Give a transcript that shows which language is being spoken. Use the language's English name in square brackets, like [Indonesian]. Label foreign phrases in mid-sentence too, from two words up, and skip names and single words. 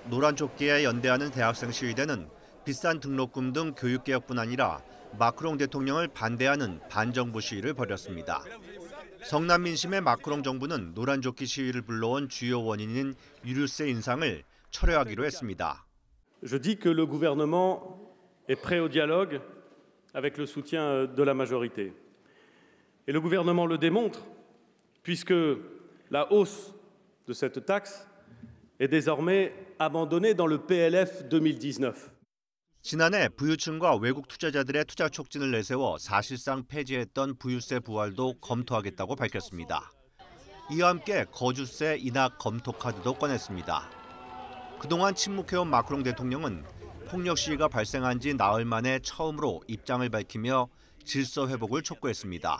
[Korean] 노란 조끼에 연대하는 대학생 시위대는 비싼 등록금 등 교육개혁뿐 아니라 마크롱 대통령을 반대하는 반정부 시위를 벌였습니다. 성난 민심의 마크롱 정부는 노란 조끼 시위를 불러온 주요 원인인 유류세 인상을 철회하기로 했습니다. [French] Je dis que le gouvernement est prêt au dialogue avec le soutien de la majorité. Et le gouvernement le démontre puisque la hausse de cette taxe est désormais abandonnée dans le PLF 2019. [Korean] 지난해 부유층과 외국 투자자들의 투자 촉진을 내세워 사실상 폐지했던 부유세 부활도 검토하겠다고 밝혔습니다. 이와 함께 거주세 인하 검토 카드도 꺼냈습니다. 그동안 침묵해온 마크롱 대통령은 폭력 시위가 발생한 지 나흘 만에 처음으로 입장을 밝히며 질서 회복을 촉구했습니다.